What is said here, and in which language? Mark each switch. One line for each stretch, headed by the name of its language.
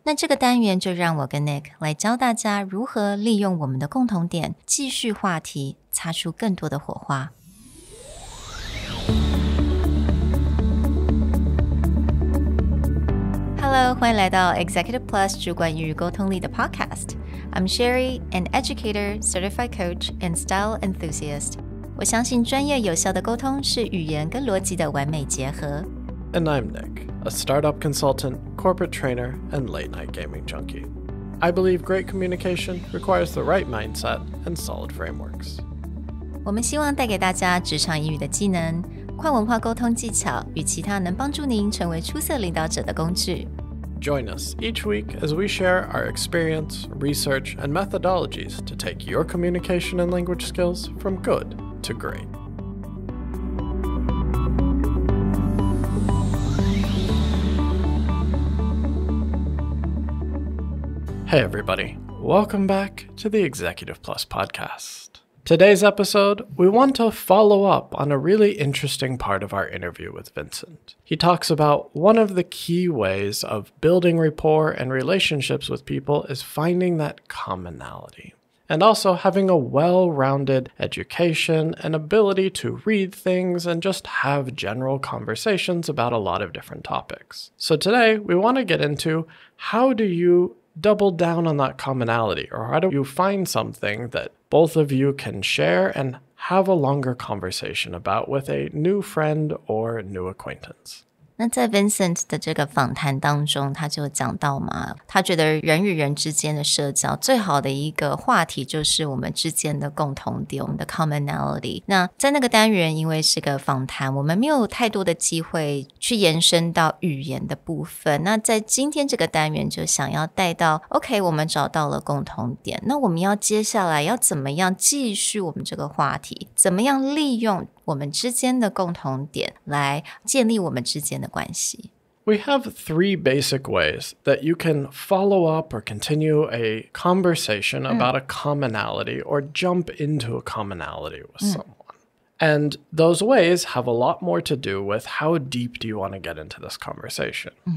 Chinese: 那这个单元就让我跟 Nick 来教大家如何利用我们的共同点，继续话题，擦出更多的火花。 Hello， 欢迎来到 Executive Plus 主管与沟通力的 Podcast。
English: I'm Sherry, an educator, certified coach, and style enthusiast.
Chinese: 我相信专业有效的沟通是语言跟逻辑的完美结合。
English: And I'm Nick, a startup consultant, corporate trainer, and late-night gaming junkie. I believe great communication requires the right mindset and solid frameworks.
Chinese: 我们希望带给大家职场英语的技能、跨文化沟通技巧与其他能帮助您成为出色领导者的工具。
English: Join us each week as we share our experience, research, and methodologies to take your communication and language skills from good to great. Hey everybody, welcome back to the Executive Plus podcast. Today's episode, we want to follow up on a really interesting part of our interview with Vincent. He talks about one of the key ways of building rapport and relationships with people is finding that commonality, and also having a well-rounded education and ability to read things and just have general conversations about a lot of different topics. So today, we want to get into how do you double down on that commonality, or how do you find something that both of you can share and have a longer conversation about with a new friend or new acquaintance.
Chinese: 那在 Vincent 的这个访谈当中，他就讲到嘛，他觉得人与人之间的社交最好的一个话题就是我们之间的共同点，我们的 commonality。那在那个单元，因为是个访谈，我们没有太多的机会去延伸到语言的部分。那在今天这个单元就想要带到 OK， 我们找到了共同点，那我们要接下来要怎么样继续我们这个话题，怎么样利用我们之间的共同点来建立我们之间的关系。
English: We have three basic ways that you can follow up or continue a conversation about a commonality or jump into a commonality with someone. And those ways have a lot more to do with how deep do you want to get into this conversation.